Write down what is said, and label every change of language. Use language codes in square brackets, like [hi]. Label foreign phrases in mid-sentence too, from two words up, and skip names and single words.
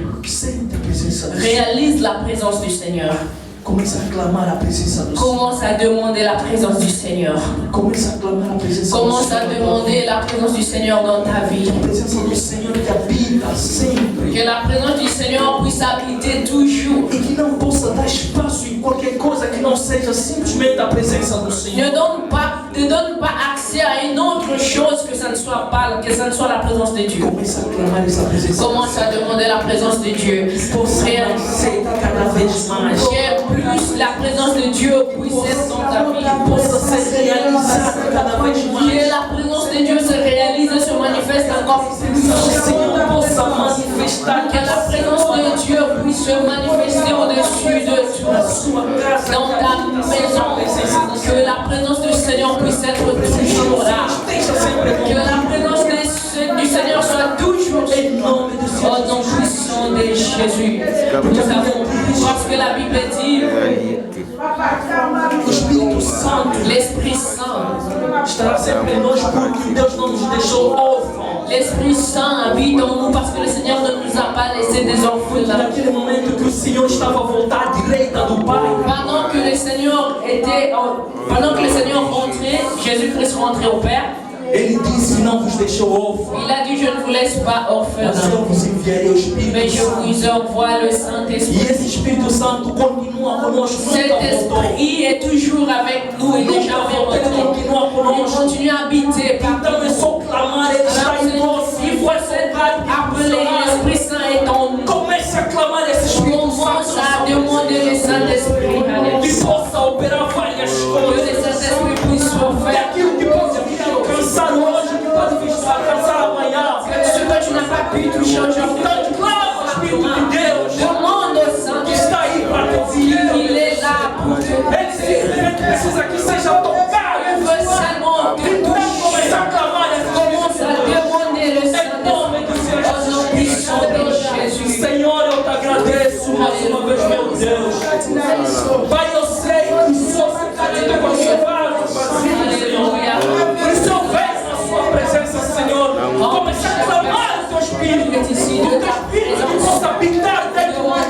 [fr] Réalise la présence du Seigneur. Commence à clamer la présence du Seigneur. Commence à demander la présence du Seigneur. Commence à clamer la présence. Commence à demander la présence du Seigneur dans ta vie. La présence du Seigneur qui habite sempre. Que la présence du Seigneur puisse habiter toujours. [pt] E que não possa dar espaço em qualquer coisa que não seja simplesmente a presença do Senhor. [fr] Ne donne pas accès à une autre chose que ça ne soit pas, que ça ne soit la présence de Dieu. [pt] Commence a clamar essa presença. [fr] Commence à demander la présence de Dieu. [pt] Réaliser cada vez mais. [fr] Que plus la présence de Dieu puisse être dans ta vie. [pt] Possa ser realizada cada vez mais. [fr] Que la présence de Dieu se réalise et se manifeste encore plus. [pt] O Senhor possa manifestar. [fr] Que la présence de Dieu puisse se manifester au-dessus de toi. Dans ta maison. Que la présence du Seigneur puisse être toujours là. Que la présence du Seigneur soit toujours là. Au nom puissant de Jésus. Nous avons, parce que la Bible dit, l'Esprit Saint [pt] estará sempre em nós porque Deus não nos deixou órfãos. [fr] L'Esprit Saint habite en nous parce que le Seigneur ne nous a pas laissé des orphelins. [pt] Naquele momento que o Senhor estava a voltar à direita do Pai, [fr] Pendant que le Seigneur rentrait, Jésus-Christ rentrait au Père. [pt] Ele disse: não vos deixou órfãos. [fr] Il a dit: je ne vous laisse pas orphelins, [pt] Mas eu vos enviarei o Espírito [fr] mais je [pt] Santo. [fr] vous envoie le [pt] E [fr] Saint-Esprit. [pt] esse Espírito Santo continua conosco. [fr] Cet esprit est toujours avec nous et n'est jamais rentré. Il continue à habiter. [pt] Então é só clamar, Ele está em nós. [fr] Il faut appeler, l'Esprit Saint est en nous. [pt] Comece a clamar esse Espírito [fr] Commence [pt] Santo. [fr] à demander le Saint-Esprit. [pt] Que possa operar várias [fr] Que [pt] coisas. [fr] le Saint-Esprit puisse faire [pt] Aquilo que pode vir a alcançar hoje, que pode vir a alcançar amanhã. [fr] ce que tu n'as pas pu toucher aujourd'hui. [pt] Então clama, Espírito de Deus, [fr] Demande au [pt] que [fr] Saint-Esprit. [pt] está aí para te ouvir. [fr] Il est là pour te [pt] Ele simplesmente precisa que seja tocado. [fr] Il veut seulement te [pt] Então comece [fr] toucher. [pt] a clamar esse [fr] Commence à demander le [pt] Em [fr] Saint-Esprit. [pt] nome do Senhor [fr] Au nom [pt] Jesus [fr] puissant de [pt] Cristo. [fr] Jésus. [pt] Senhor, eu te agradeço mais uma vez, meu Deus. Pai, eu sei que o Senhor se carinha com a sua vaso, Senhor. Por isso eu venho na sua presença, Senhor. Comece a clamar o teu Espírito. O teu Espírito que possa habitar dentro de nós.